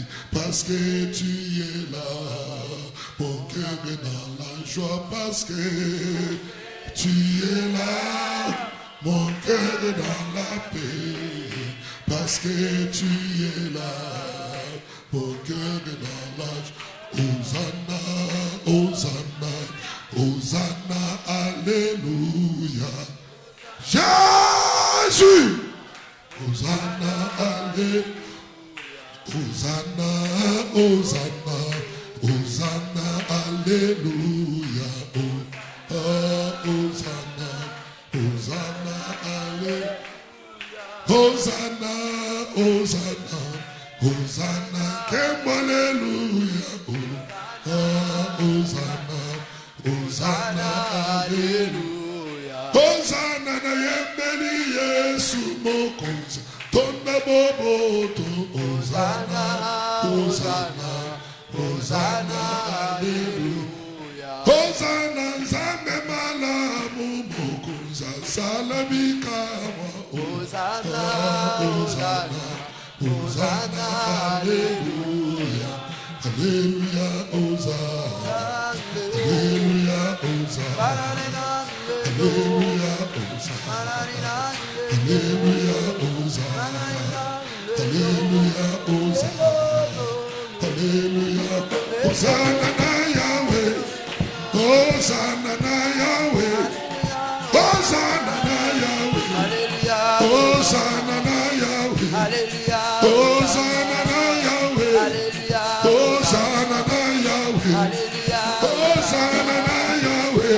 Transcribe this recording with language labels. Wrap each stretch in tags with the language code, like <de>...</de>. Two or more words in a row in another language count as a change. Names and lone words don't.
<fr>Parce que tu es là, mon cœur est dans la joie. Parce que tu es là, mon cœur est dans la paix. Parce que tu es là, mon cœur est dans la joie. Hosanna, Hosanna, Hosanna, Alléluia. Jésus, Hosanna, Alléluia. Hosanna, Hosanna, Hosanna, Alléluia. Hosanna, Hosanna, Alléluia. Hosanna, Hosanna, Hosanna, Alléluia. Hosanna, Hosanna, Alléluia. Hosanna,</fr> <ln>na yembeli Yesu mokonzi. Tonda boboto.</ln> <fr>Hosanna, Hosanna, Hosanna, Alléluia. Hosanna,</fr> <ln>nzambe malamu mokonzi salamikawa.</ln> <fr>Hosanna, Hosanna, Hosanna, Alléluia. Alléluia, Hosanna. Alléluia, Hosanna. Alléluia, Hosanna. Alléluia, Hosanna. Alléluia, Hosanna. Alléluia, Hosanna na Yahweh.</fr> <ln>Hosanna na Yahweh. Hosanna na Yahweh. Hosanna na Yahweh. Hosanna na Yahweh. Hosanna na Yahweh. Hosanna na Yahweh.</ln>